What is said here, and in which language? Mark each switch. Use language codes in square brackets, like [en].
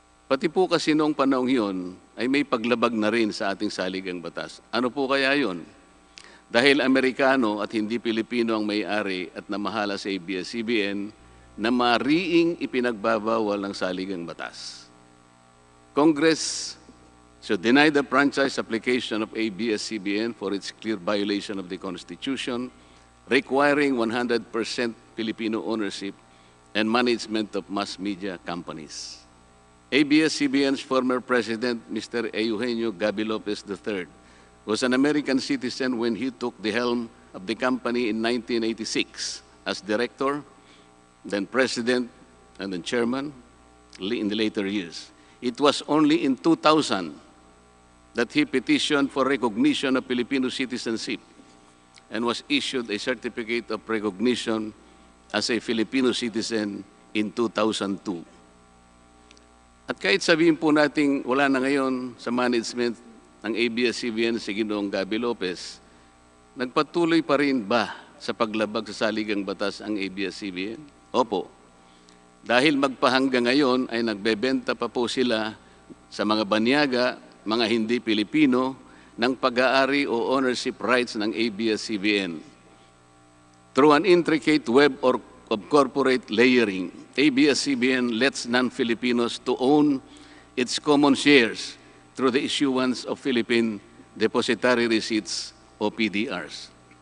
[tl] Pati po kasi noong panahong yun ay may paglabag na rin sa ating saligang batas. Ano po kaya yun? Dahil Amerikano at hindi Pilipino ang may-ari at namahala sa ABS-CBN na mariing ipinagbabawal ng saligang batas. [en] Congress should deny the franchise application of ABS-CBN for its clear violation of the Constitution, requiring 100% Filipino ownership and management of mass media companies. ABS-CBN's former president, Mr. Eugenio Gaby Lopez III, was an American citizen when he took the helm of the company in 1986 as director, then president, and then chairman in the later years. It was only in 2000 that he petitioned for recognition of Filipino citizenship and was issued a certificate of recognition as a Filipino citizen in 2002. [tl] At kahit sabihin po nating wala na ngayon sa management ng ABS-CBN si Ginoong Gaby Lopez, nagpatuloy pa rin ba sa paglabag sa saligang batas ang ABS-CBN? Opo. Dahil magpahanggang ngayon ay nagbebenta pa po sila sa mga banyaga, mga hindi Pilipino, ng pag-aari o ownership rights ng ABS-CBN. [en] Through an intricate web of corporate layering, ABS-CBN lets non-Filipinos to own its common shares through the issuance of Philippine Depositary Receipts o PDRs.